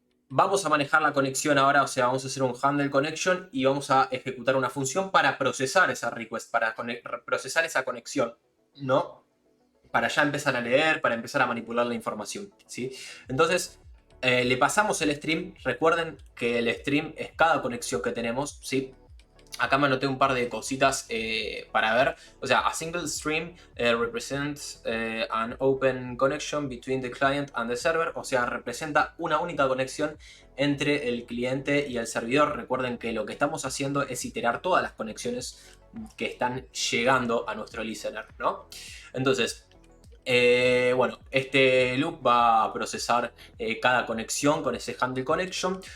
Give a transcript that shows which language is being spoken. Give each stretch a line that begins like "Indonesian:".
Spanish: Vamos a manejar la conexión ahora, o sea, vamos a hacer un handle connection y vamos a ejecutar una función para procesar esa request, para procesar esa conexión, ¿no? Para ya empezar a leer, para empezar a manipular la información, ¿sí? Entonces, le pasamos el stream. Recuerden que el stream es cada conexión que tenemos, ¿sí? Acá me anoté un par de cositas para ver. O sea,
English: a single stream represents an open connection between the client and the server.
Spanish: O sea, representa una única conexión entre el cliente y el servidor. Recuerden que lo que estamos haciendo es iterar todas las conexiones que están llegando a nuestro listener, ¿no? Entonces, bueno, este loop va a procesar cada conexión con ese handle connection.